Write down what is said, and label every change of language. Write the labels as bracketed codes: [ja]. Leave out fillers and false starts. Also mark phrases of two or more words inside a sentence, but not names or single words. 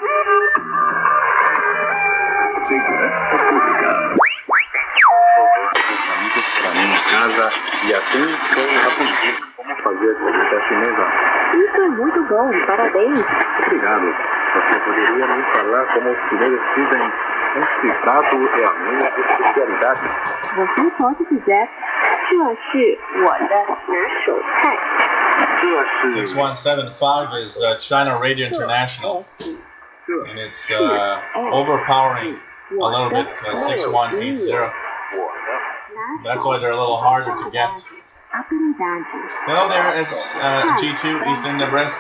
[pt] Para minha casa e até eu aprendi como fazer a chinesa. Isso é muito bom, parabéns. Obrigado. Você poderia me falar como os chineses dizem este prato é a minha especialidade? Você pode dizer, [zh] 这是我的拿手菜。 [en] 6175 is China Radio International. And it's overpowering a little bit 6180. That's why they're a little harder to get. Hello there, it's G2 Eastern Nebraska.